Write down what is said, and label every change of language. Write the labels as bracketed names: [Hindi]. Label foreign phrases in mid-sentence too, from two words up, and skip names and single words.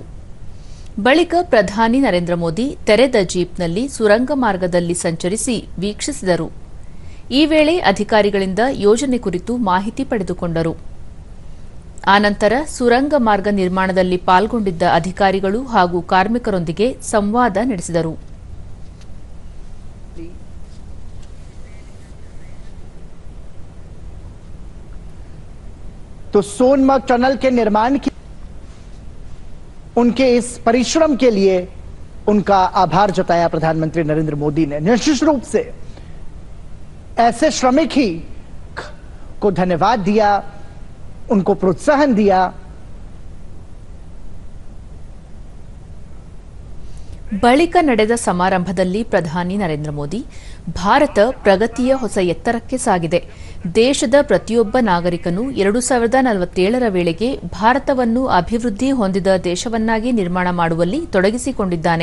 [Kannada] ಬಳಿಕ ಪ್ರಧಾನಿ ನರೇಂದ್ರ ಮೋದಿ ತೆರೆದ ಜೀಪ್ನಲ್ಲಿ ಸುರಂಗ ಮಾರ್ಗದಲ್ಲಿ ಸಂಚರಿಸಿ ವೀಕ್ಷಿಸಿದರು. ಈ ವೇಳೆ ಅಧಿಕಾರಿಗಳಿಂದ ಯೋಜನೆ ಕುರಿತು ಮಾಹಿತಿ ಪಡೆದುಕೊಂಡರು. ಆನಂತರ ಸುರಂಗ ಮಾರ್ಗ ನಿರ್ಮಾಣದಲ್ಲಿ ಪಾಲ್ಗೊಂಡಿದ್ದ ಅಧಿಕಾರಿಗಳು ಹಾಗೂ ಕಾರ್ಮಿಕರೊಂದಿಗೆ ಸಂವಾದ ನಡೆಸಿದರು. [Hindi] तो सोनमार्ग टनल के निर्माण की उनके इस परिश्रम के लिए उनका आभार जताया प्रधानमंत्री नरेंद्र मोदी ने। निश्चित रूप से ऐसे श्रमिक ही को धन्यवाद दिया, उनको प्रोत्साहन दिया। [Kannada] ಬಳಿಕ ನಡೆದ ಸಮಾರಂಭದಲ್ಲಿ ಪ್ರಧಾನಿ ನರೇಂದ್ರ ಮೋದಿ, ಭಾರತ ಪ್ರಗತಿಯ ಹೊಸ ಎತ್ತರಕ್ಕೆ ಸಾಗಿದೆ. ದೇಶದ ಪ್ರತಿಯೊಬ್ಬ ನಾಗರಿಕನು 2047ರ ವೇಳೆಗೆ ಭಾರತವನ್ನು ಅಭಿವೃದ್ಧಿ ಹೊಂದಿದ ದೇಶವನ್ನಾಗಿ ನಿರ್ಮಾಣ ಮಾಡುವಲ್ಲಿ ತೊಡಗಿಸಿಕೊಂಡಿದ್ದಾನೆ.